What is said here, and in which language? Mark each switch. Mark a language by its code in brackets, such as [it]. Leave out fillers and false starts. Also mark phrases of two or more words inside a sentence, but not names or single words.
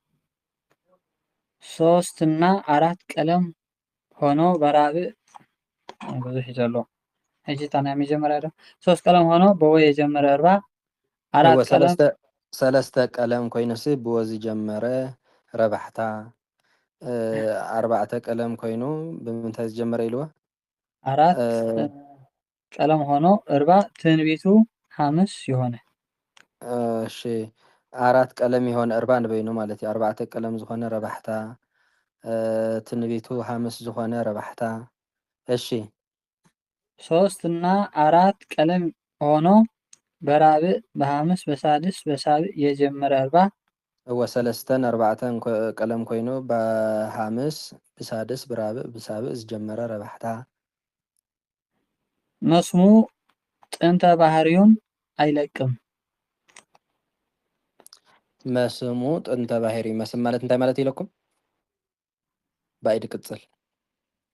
[am] ሶስት እና አራት ቀለም ሆኖ በራብዕ ብዙ ይዘሉ እጂ ታና የሚጀምረው አይደል ሶስት ቀለም ሆኖ በወ የጀመረ እርባ አራት ቀለም [ti] ሰለስተ ቀለም ኮይኑስ ብወዚ ጀመረ ረባሕታ ኣርባዕተ ቀለም ኮይኑ ብምንታይ ዝጀመረ ኢልዋ [am] አራት ቀለም ሆኖ እርባ ትንቢቱ ሐምስ የሆነ [ti] እሺ [am] አራት ቀለም የሆነ እርባ [ti] ንበይኑ ማለት እዩ ኣርባዕተ ቀለም ዝኾነ ረባሕታ ትንቢቱ ሐምስ ዝኾነ ረባሕታ እሺ [am] ሶስት እና አራት ቀለም ሆኖ በራብዕ በሐምስ በሳድስ በሳብዕ የጀመረ እርባ [ti] ወሰለስተን ኣርባዕተን ቀለም ኮይኑ በሐምስ በሳድስ በራብዕ በሳብዕ ዝጀመረ ረባሕታ [am] መስሙ ጥንተ ባህሪውን አይለቅም [ti] መስሙ ጥንተ ባህሪ መስም ማለት እንታይ ማለት ይለኩም ባይድ ቅጽል